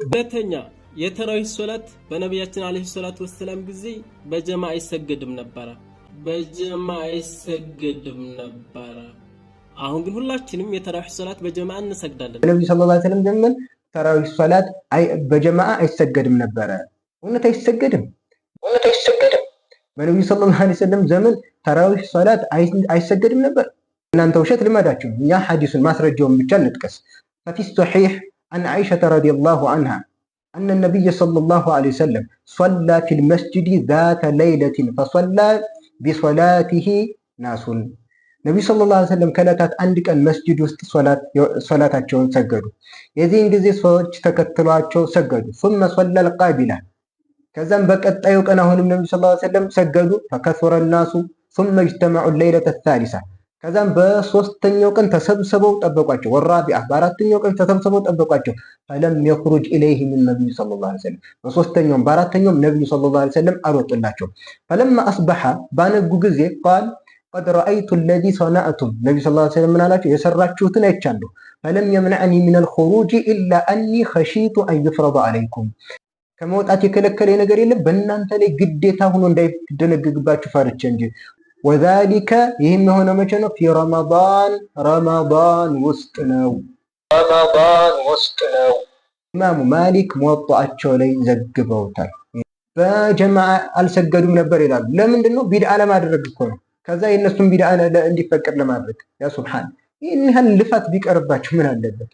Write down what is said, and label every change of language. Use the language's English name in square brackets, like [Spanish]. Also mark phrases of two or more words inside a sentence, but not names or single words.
[Amharic] ሁለተኛ የተራዊህ ሶላት በነቢያችን [Arabic] عليه الصلاة والسلام [Amharic] ጊዜ በጀማዓ አይሰገድም ነበረ። አሁን ግን ሁላችንም የተራዊህ ሶላት በጀማዓ እንሰግዳለን። ነብዩ [Arabic] صلى الله عليه وسلم [Amharic] ዘመን ተራዊህ ሶላት በጀማዓ አይሰገድም ነበረ። እውነት አይሰገድም? በነብዩ [Arabic] صلى الله عليه وسلم [Amharic] ዘመን ተራዊህ ሶላት አይሰገድም ነበር። እናንተ ውሸት ልማዳችሁ። እኛ ሐዲሱን ማስረጃውን ብቻ እንጥቀስ። [Arabic] ففي الصحيح عن عائشة رضي الله عنها أن النبي صلى الله عليه وسلم صلى في المسجد ذات ليلة فصلى بصلاته ناس. [Amharic] ነብዩ [Arabic] صلى الله عليه وسلم [Amharic] ከለታት አንድ ቀን መስጂድ ውስጥ ሶላታቸውን ሰገዱ። የዚህን ጊዜ ሰዎች ተከትሏቸው ሰገዱ። [Arabic] ثم صلى القابلة [Amharic] ከዛም በቀጣዩ ቀን አሁንም ነብዩ ሰለላሁ [Arabic] عليه وسلم [Amharic] ሰገዱ። [Arabic] فكثر الناس ثم اجتمعوا الليلة الثالثة [Amharic] ከዛም በሶስተኛው ቀን ተሰብስበው ጠበቋቸው። ወራቢዓ በአራተኛው ቀን ተሰብስበው ጠበቋቸው። [Arabic] فلم يخرج إليهم النبي صلى الله عليه وسلم [Amharic] በሶስተኛውም በአራተኛውም ነብዩ [Arabic] صلى الله عليه وسلم [Amharic] አልወጡላቸው። [Arabic] فلما أصبح [Amharic] ባነጉ ጊዜ [Arabic] قال قد رأيت الذي صنعتم [Amharic] ነብዩ [Arabic] صلى الله عليه وسلم [Amharic] አላቸው የሰራችሁትን አይቻለሁ። [Arabic] فلم يمنعني من الخروج إلا أني خشيت أن يفرض عليكم [Amharic] ከመውጣት የከለከለ ነገር የለም በእናንተ ላይ ግዴታ ሆኖ እንዳይደነግግባችሁ ፈርቼ እንጂ። وذلك ይህም የሆነ መቼ ነው? [Arabic] في رمضان [Amharic] ውስጥ ነው። ረመዳን ውስጥ ነው። ኢማሙ ማሊክ ሙወጣቸው ላይ ዘግበውታል። በጀማዓ አልሰገዱም ነበር ይላሉ። ለምንድን ነው? ቢድዓ ለማድረግ እኮ ነው። ከዛ የእነሱን ቢድዓ እንዲፈቀድ ለማድረግ። [Arabic] يا سبحان፣ [Amharic] ይህን ያህል ልፋት ቢቀርባቸው ምን አለበት?